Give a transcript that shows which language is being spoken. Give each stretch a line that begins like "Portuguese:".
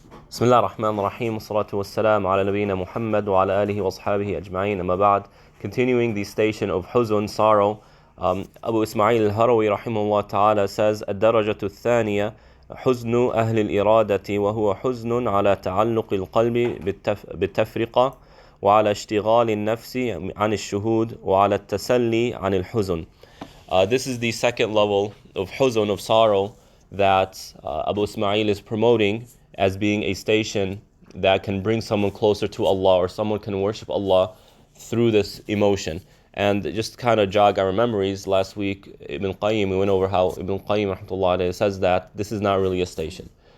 Arabic: بسم الله الرحمن الرحيم والصلاة والسلام على نبينا Muhammad wa ala alihi wa ashabihi ajma'in amma ba'd.
English: Continuing the station of huzun, sorrow, Abu Ismail al-Harawi rahimahullah ta'ala says
Arabic: الدرجة الثانية حزن أهل الإرادة وهو حزن على تعلق القلب بالتفرقة وعلى اشتغال النفس عن الشهود وعلى التسلي عن الحزن.
English: This is the second level of huzun, of sorrow, that Abu Ismail is promoting as being a station that can bring someone closer to Allah, or someone can worship Allah through this emotion. And just kind of jog our memories, last week Ibn Qayyim, we went over how Ibn Qayyim rahmatullah alayhi says that this is not really a station.